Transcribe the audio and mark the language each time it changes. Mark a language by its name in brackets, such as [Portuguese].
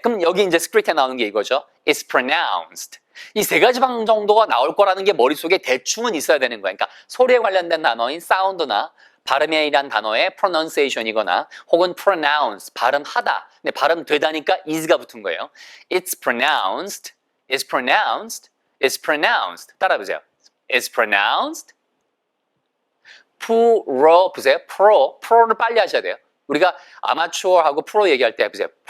[Korean] 그럼 여기 이제 스크립트에 나오는 게 이거죠. [English] It's pronounced. [Korean] 이 3가지 방 정도가 나올 거라는 게 머릿속에 대충은 있어야 되는 거예요. 그러니까 소리에 관련된 단어인 사운드나 발음에 의한 단어의 pronunciation이거나 혹은 pronounce, 발음하다. 근데 발음되다니까 is가 붙은 거예요. [English] It's pronounced, it's pronounced, it's pronounced. [Korean] 따라해보세요. [English] It's pronounced. [Korean] pro, 보세요. pro를 빨리 하셔야 돼요. 우리가 아마추어하고 프로 얘기할 때 해보세요.